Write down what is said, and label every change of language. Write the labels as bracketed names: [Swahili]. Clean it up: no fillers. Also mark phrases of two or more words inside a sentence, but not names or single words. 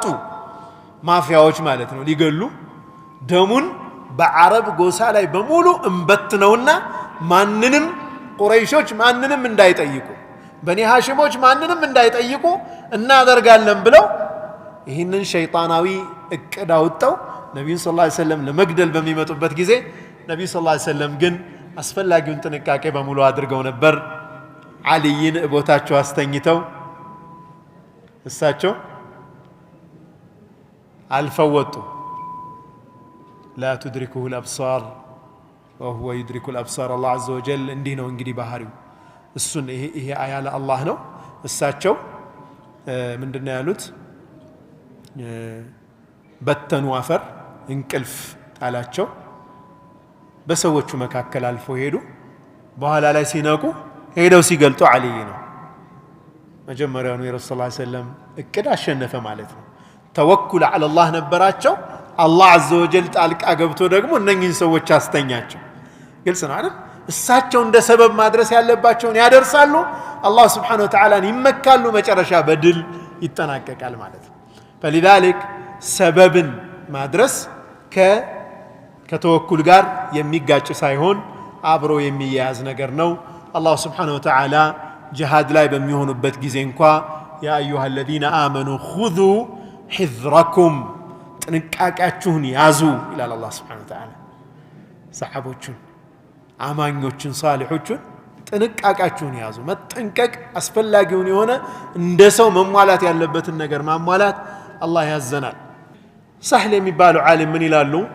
[Amharic] ማፊያዎች ማለት ነው ሊገሉ ደሙን በአረብ ጎሳ ላይ በሙሉ እንበትነውና ማንንም ቁረይሾች ማንንም እንዳይጠይቁ በኒ ሃሽሞች ማንንም እንዳይጠይቁ እናደርጋለን ብለው ይህንን ሸይጣናዊ እቅድ አውጥተው ነብዩን [Arabic] صلى الله عليه وسلم [Amharic] ለመግደል በሚመጡበት ጊዜ ነብዩ [Arabic] صلى الله عليه وسلم [Amharic] ግን አስፈላጊውን ጥንቃቄ በሙሉ አድርገው ነበር አልይን ቦታቸው አስተኝተው እሳቸው አልፈወጡ [Arabic] لا تدركه الأبصار وهو يدرك الأبصار الله عز وجل [Amharic] እንዲህ ነው እንግዲህ ባህሪው እሱን ይሄ አያ ለአላህ ነው እሳቸው ምንድነው ያሉት በተኑ አፈር እንቅልፍ ጣላቸው በሰዎቹ መካከል አልፎ ሄዱ በኋላ ላይ ሲነቁ ሄደው ሲገልጡ አልይ ነው መጀመሪያው የረሱል [Arabic] صلى الله عليه وسلم [Amharic] እቅድ አሸነፈ ማለት ነው ተወኩል [Arabic] على الله [Amharic] ነበራቸው አላህ [Arabic] عز وجل [Amharic] ጣልቃ ገብቶ ደግሞ እነኚህን ሰዎች አስተኛቸው ግልጽ ነው አይደል እሳቸው እንደ ሰበብ ማድረስ ያለባቸውን ያደርሳሉ አላህ [Arabic] سبحانه وتعالى [Amharic] ይመካሉ መጨረሻ በድል ይጠናቀቃል ማለት ነው فلذلك ሰበብን ማድረስ ከተወኩል ጋር የሚጋጭ ሳይሆን አብሮ የሚያያዝ ነገር ነው አላህ [Arabic] سبحانه وتعالى [Amharic] ጂሃድ ላይ በሚሆኑበት ጊዜ እንኳን [Arabic] يا أيها الذين آمنوا خذوا حذركم [Amharic] ጥንቃቄያችሁን ያዙ ይላል አላህ [Arabic] سبحانه وتعالى [Amharic] ሰሃቦቹን አማኞቹን ሷሊሖቹን ጥንቃቄያችሁን ያዙ መጠንቀቅ አስፈላጊውን የሆነ እንደ ሰው መሟላት ያለበትን ነገር ማሟላት አላህ ያዘናል ሰህል የሚባለው ዓሊም ምን ይላሉ